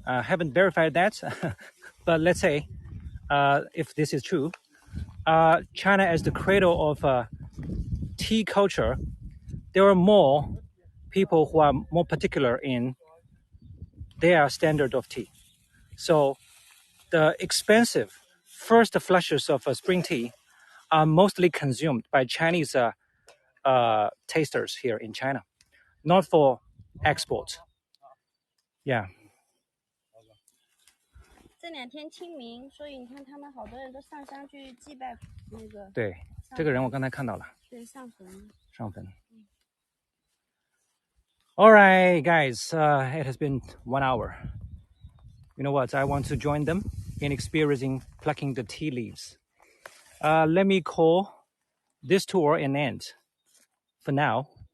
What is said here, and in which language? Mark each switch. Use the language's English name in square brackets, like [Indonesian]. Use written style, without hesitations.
[English] I haven't verified that, but let's say if this is true, China as the cradle of tea culture, there are more people who are more particular in their standard of tea. So the expensive first flushes of spring tea are mostly consumed by Chinese tasters here in China, not for export. Yeah. [Chinese] 这2天清明，所以你看他们好多人都上山去祭拜那个。对，这个人我刚才看到了。对，上坟。上坟。 [English] All right, guys, it has been 1 hour. You know what? I want to join them in experiencing plucking the tea leaves. Let me call this tour an end for now.